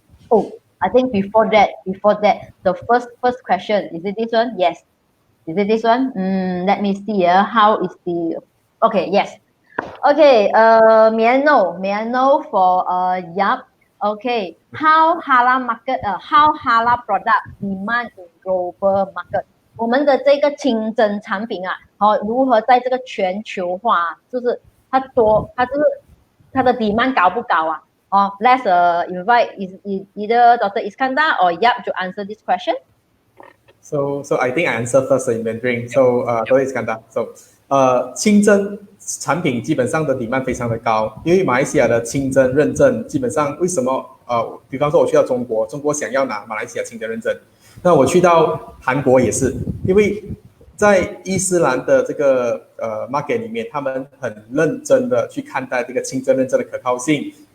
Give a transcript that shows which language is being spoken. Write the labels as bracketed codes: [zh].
[en] Oh, I think before that, the first question, is it this one? Yes. Is it this one? Let me see. How is the? Okay, yes. Okay. May I know for Yap? Okay. How halal market? How halal product demand in global market? [zh] 我们的这个清真产品啊，如何在这个全球化，就是它就是它的 demand 高不高啊？ [en] Let's invite either Dr. Iskandar or Yap to answer this question. So I think I answer first in Mandarin. So Dr. Iskandar. [zh] So 清真产品基本上的 demand 非常的高，因为马来西亚的清真认证基本上为什么比方说我去到中国想要拿马来西亚清真认证，那我去到韩国也是，因为在伊斯兰的这个market 里面，他们很认真的去看待这个清真认证的可靠性。